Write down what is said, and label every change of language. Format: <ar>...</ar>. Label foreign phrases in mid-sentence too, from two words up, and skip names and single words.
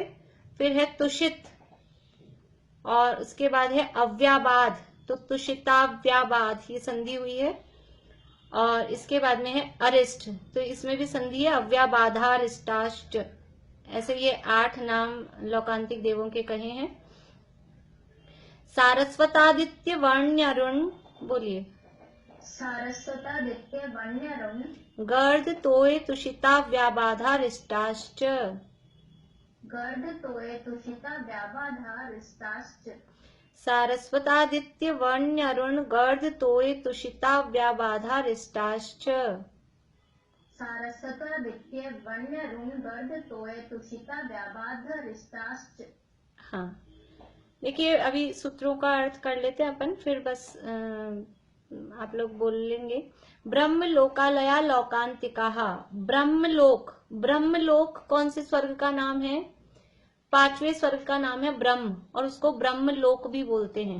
<hi>फिर है तुषित, और उसके बाद है अव्याबाध, तो तुषिताव्याबाध, ये संधि हुई है। और इसके बाद में है अरिष्ट, तो इसमें भी संधि है अव्याबाधारिष्टाष्ट। ऐसे ये 8 नाम लौकांतिक देवों के कहे हैं।</hi> <sa>सारस्वतादित्य वर्ण्यरुण, बोलिए। सारस्वतादित्य वर्ण्यरुण। गर्द तोय तुषिताव्याबाधारिष्टाश्च। गर्द तोय तुषिताव्याबाधारिष्टाश्च। सारस्वतादित्य वर्ण्यरुण गर्द तोय तुषिताव्याबाधारिष्टाश्च। सारस्वतादित्य वर्ण्यरुण गर्द तोय तुषिताव्याबाधारिष्टाश्च।</sa> <hi>हाँ, देखिए अभी सूत्रों का अर्थ कर लेते हैं अपन, फिर बस आप लोग बोल लेंगे।</hi> <sa>ब्रह्म लोकालया लौकांतिकाः।</sa> <hi>ब्रह्मलोक, ब्रह्मलोक कौन से स्वर्ग का नाम है? 5वें स्वर्ग का नाम है ब्रह्म, और उसको ब्रह्मलोक भी बोलते हैं।</hi>